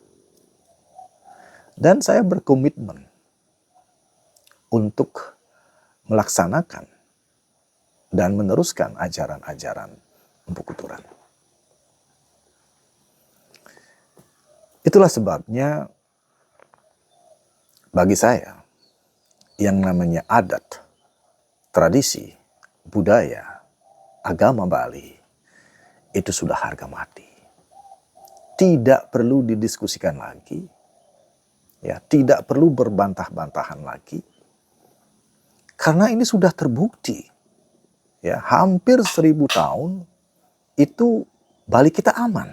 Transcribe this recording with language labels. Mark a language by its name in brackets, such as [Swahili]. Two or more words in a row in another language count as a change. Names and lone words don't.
[Indonesian] Dan saya berkomitmen untuk melaksanakan dan meneruskan ajaran-ajaran Empu Kuturan. Itulah sebabnya bagi saya yang namanya adat, tradisi, budaya, agama Bali itu sudah harga mati. Tidak perlu didiskusikan lagi, ya, tidak perlu berbantah-bantahan lagi. Karena ini sudah terbukti, ya, hampir 1000 tahun itu Bali kita aman.